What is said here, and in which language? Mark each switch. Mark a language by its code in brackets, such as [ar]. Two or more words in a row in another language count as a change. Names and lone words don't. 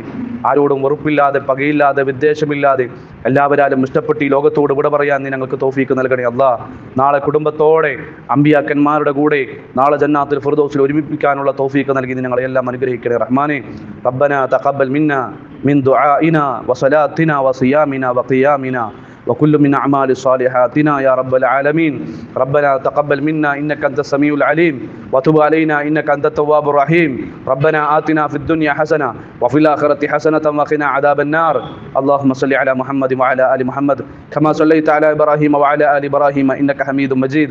[ml] ആരോടും വെറുപ്പില്ലാതെ, പകയില്ലാതെ, വിദ്വേഷമില്ലാതെ എല്ലാവരാലും ഇഷ്ടപ്പെട്ട് ഈ ലോകത്തോട് വിട പറയാൻ നീ ഞങ്ങൾക്ക് തൗഫീക്ക് നൽകണേ അല്ലാ. നാളെ കുടുംബത്തോടെ അമ്പിയാക്കന്മാരുടെ കൂടെ നാളെ ജന്നാത്തുൽ ഫിർദൗസിൽ ഒരുമിപ്പിക്കാനുള്ള തൗഫീക്ക് നൽകി നീ ഞങ്ങളെല്ലാം അനുഗ്രഹിക്കണേ റഹ്മാനെ. [ar] ربنا تقبل منا من دعائنا وصلاتنا وصيامنا وقيامنا وكل من أعمال صالحاتنا يا رب العالمين. ربنا تقبل منا إنك أنت السميع العليم وتب علينا إنك أنت التواب الرحيم. ربنا آتنا في الدنيا حسنة وفي الآخرة حسنة وقنا عذاب النار. اللهم صل على محمد وعلى آل محمد كما صليت على إبراهيم وعلى آل إبراهيم إنك حميد مجيد.